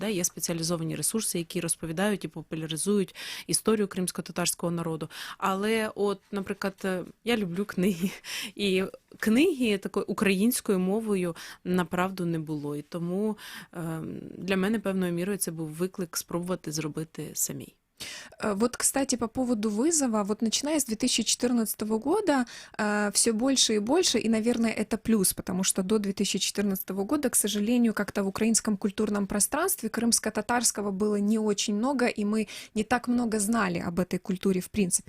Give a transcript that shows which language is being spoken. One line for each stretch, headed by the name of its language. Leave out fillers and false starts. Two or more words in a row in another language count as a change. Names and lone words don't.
Ukrainian: Є спеціалізовані ресурси, які розповідають і популяризують історію кримсько-татарського народу. Але от, наприклад, я люблю книги. І книги такою українською мовою направду не було. І тому для мене певною мірою це був виклик спробувати зробити самій.
Russian: Вот, кстати, по поводу вызова, вот начиная с 2014 года все больше и больше, и, наверное, это плюс, потому что до 2014 года, к сожалению, как-то в украинском культурном пространстве крымско-татарского было не очень много, и мы не так много знали об этой культуре в принципе.